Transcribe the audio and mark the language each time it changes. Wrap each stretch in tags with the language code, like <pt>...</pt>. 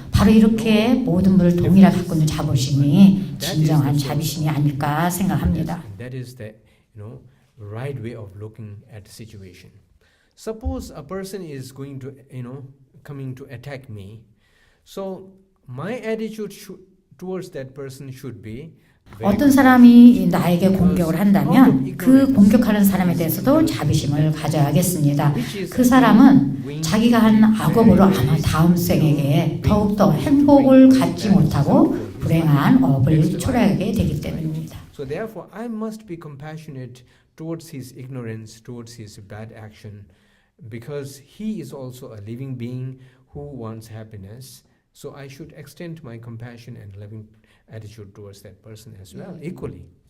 <ko>바로 이렇게 모든 분을 동일하게 갖고 있는 자비심이 진정한 자비심이 아닐까 생각합니다.</ko> <en>That is the right way of looking at the situation. suppose a person is going to, coming to attack me. So my attitude towards that person should be</en> <ko>어떤 사람이 나에게 공격을 한다면 그 공격하는 사람에 대해서도 자비심을 가져야겠습니다. 그 사람은 자기가 한 악업으로 아마 다음 생에게 더욱더 행복을 갖지 못하고 불행한 업을 초래하게 되기 때문입니다.</ko> <en>So therefore, I must be compassionate towards his ignorance, towards his bad action, because he is also a living being who wants happiness. So I should extend my compassion and loving attitude towards that person as well, equally.</en>